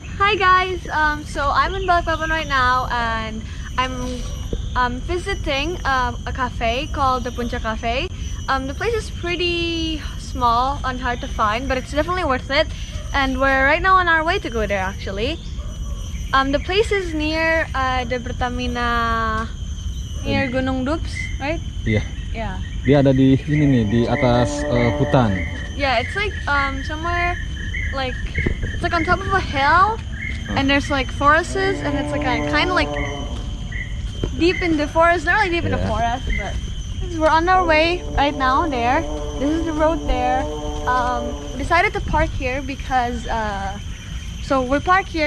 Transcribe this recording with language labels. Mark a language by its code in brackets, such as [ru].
[en] Hi guys, so I'm in Balikpapan right now and I'm visiting a cafe called the Puncak Cafe. The place is pretty small and hard to find, but it's definitely worth it. And we're right now on our way to go there actually. The place is near the Pertamina, near Gunung Dubs, right? [id] Iya. [en] Yeah. [id] Dia ada di ini nih, di atas hutan. [en] Yeah, it's like somewhere like it's like on top of a hill, and there's like forests, and it's like kind of like deep in the forest. Not really deep in the forest, but we're on our way right now there. This is the road there. We decided to park here because so we park here.